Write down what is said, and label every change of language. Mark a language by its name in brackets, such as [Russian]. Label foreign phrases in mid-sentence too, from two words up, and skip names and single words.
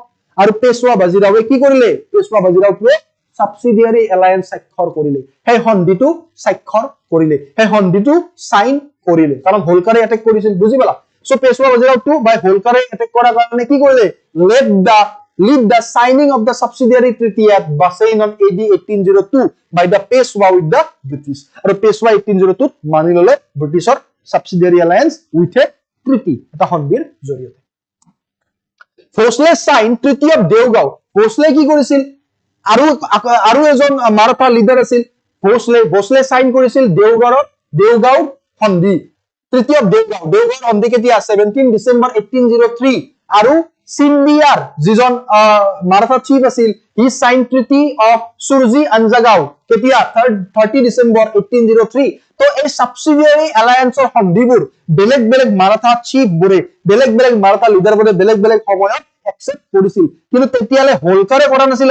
[Assamese] আৰু পেশৱা বাজিৰাওৱে কি কৰিলে, পেশৱা বাজিৰাওটোৱে [English] subsidiary alliance [Assamese] স্বাক্ষৰ কৰিলে, সেই সন্ধিটো স্বাক্ষৰ কৰিলে, সেই সন্ধিটো সাইন কৰিলে, কাৰণ হোলকাৰে এটেক কৰিছিল, বুজি পালা। সো পেশৱা বাজিৰাওটো বাই হোলকাৰে এটেক কৰাৰ কাৰণে কি কৰিলে, [English] lead the signing of the subsidiary treaty at Bassein on AD 1802 by the Peshwa with the British, [Assamese] আৰু পেশৱা 1802 মানি ললে ব্ৰিটিছৰ [English] subsidiary alliance with a treaty, [Assamese] এটা সন্ধিৰ জৰিয়তে। ভোসলে [English] sign treaty of [Assamese] দেওগাঁও, ভোসলে কি কৰিছিল, আৰু এজন মাৰাঠা লিডাৰ আছিল ভোসলে সাইন কৰিছিল দেওগাঁও সন্ধি, [English] treaty of [Assamese] দেওগাঁও সন্ধি কেতিয়া 17 ডিসেম্বৰ 1803, আৰু সিন্ধিয়াৰ যিজন মাৰাঠা চিফ আছিল [English] he sign treaty of [Assamese] সুৰজি আঞ্জাগাঁও কেতিয়া 30 ডিসেম্বৰ 1803। তো এই [English] subsidiary allianceৰ [Assamese] সন্ধিবোৰ বেলেগ বেলেগ মাৰাঠা চিফবোৰে, বেলেগ বেলেগ মাৰাঠা লিডাৰবোৰে বেলেগ বেলেগ সময়ত একসেপ্ট কৰিছিল, কিন্তু তেতিয়ালে হোলকাৰে কৰা নাছিল।